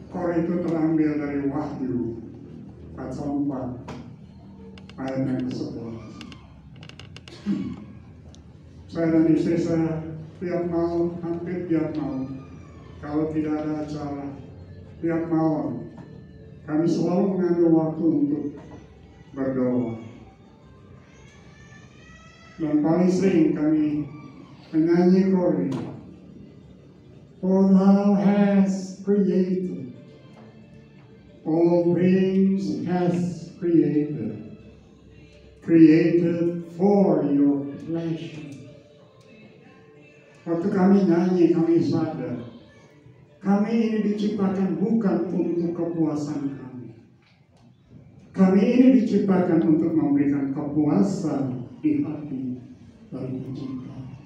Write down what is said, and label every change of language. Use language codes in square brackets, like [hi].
[id] Itu terambil dari Wahyu pasal 4 ayat yang ke-11. Saya dan istri saya hampir tiap malam, kalau tidak ada acara, tiap malam kami selalu mengambil waktu untuk berdoa. Dan paling sering kami menyanyi kori, [en] For Thou hast created all things, has created created for your pleasure. [id] Waktu kami nyanyi, kami sadar, kami ini diciptakan bukan untuk kepuasan kami. Kami ini diciptakan untuk memberikan kepuasan di hati bagi pencipta.